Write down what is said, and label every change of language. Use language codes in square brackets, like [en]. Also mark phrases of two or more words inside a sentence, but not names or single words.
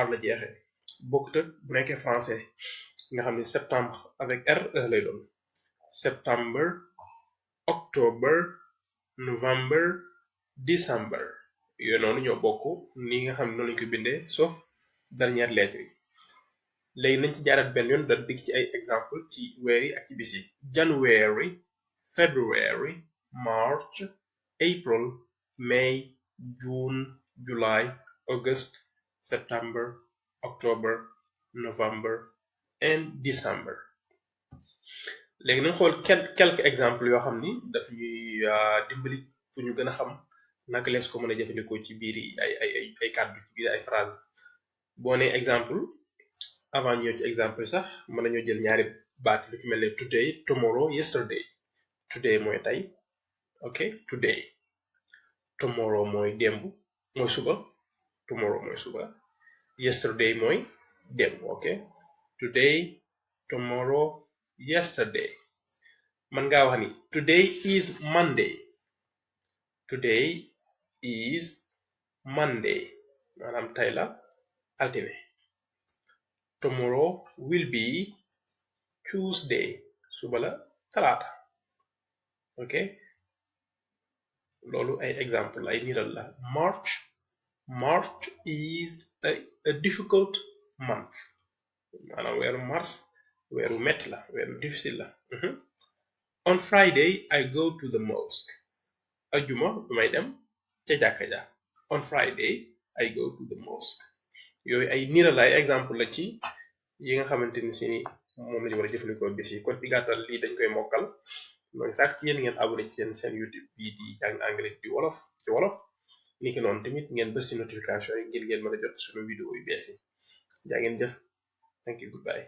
[wo] la jeexee bokkut ak bu nekkee français nga xam ni septembre [fr] avec R E [wo] lay doon [en] September October November December [wo] yooyu noonu ñoo bokk ni nga xam ne noonu lañu ko bindee [fr] sauf dernière lettre [wo] yi léegi nañ ci jaarat benn yoon dara digg ci ay exemple ci weer yi ak ci bis yi [en] January February March April May June July August September October November and December [wo] léegi nañ xool [fr] quelques exemples [wo] yoo xam ni daf ñuy dimbali pour ñu gën a xam naka lees ko mën a jëfandikoo ci biir ay kàddu ci biir ay phrase boo nee exemple avant ñëw ci exemple sax mën nañoo jël ñaari baat lu ci mel ne [en] today tomorrow yesterday today [wo] mooy tey ok [en] today tomorrow [wo] mooy démb mooy suba tomorrow mooy suba yesterday mooy démb ok [en] today tomorrow yesterday [wo] man ngaa wax ni [en] today is [wo] Monday maanaam tey la altine [en] tomorrow will be Tuesday [wo] suba la talaata ok loolu ay exemple ay niral la [en] March is a difficult month [wo] maanaam weeru mars weeru metti la weeru difficile la [en] on Friday I go to the mosque [wo] ajjuma bu may dem ca jàkka ja [en] on Friday I go to the mosque [wo] yooyu ay niral ay exemple la ci yi nga xamante ni si moom lañu war a jëfandikoo bis yi kon ci gàttal lii dañ koy mokkal mooy sàkk ci yéen ngeen abonné ci seen YouTube bii di jàng anglais ci wolof ni ki noonu tamit ngeen bës ci notification yi ngir ngeen mën a jot suñu vidéo yu bees yi jaa ngeen jëf [en] thank you goodbye